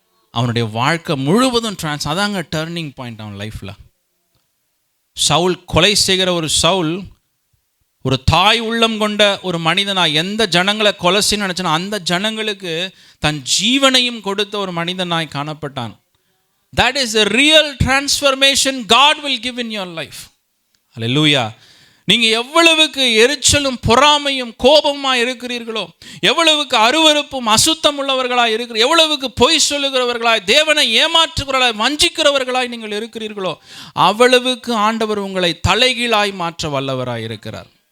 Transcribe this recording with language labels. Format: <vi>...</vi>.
<ta>அவனுடைய வாழ்க்கை முழுவதும் அதாங்க டர்னிங் பாயிண்ட் அவன் லைஃப்பில். சவுல் கொலை செய்கிற ஒரு சவுல், ஒரு தாய் உள்ளம் கொண்ட ஒரு மனிதனாய் எந்த ஜனங்களை கொலை செய்ய நினச்சானோ அந்த ஜனங்களுக்கு தன் ஜீவனையும் கொடுத்த ஒரு மனிதனாய் காணப்பட்டான்.</ta> <en>That is a real transformation God will give in your life.</en> <ta>அல்லேலூயா. நீங்கள் எவ்வளவுக்கு எரிச்சலும் பொறாமையும் கோபமாக இருக்கிறீர்களோ, எவ்வளவுக்கு அருவருப்பும் அசுத்தம் உள்ளவர்களாய் இருக்கிற, எவ்வளவுக்கு பொய் சொல்லுகிறவர்களாய், தேவனை ஏமாற்றுகிறவர்களாய், வஞ்சிக்கிறவர்களாய் நீங்கள் இருக்கிறீர்களோ, அவ்வளவுக்கு ஆண்டவர் உங்களை தலைகீழாய் மாற்ற வல்லவராய் இருக்கிறார்.</ta>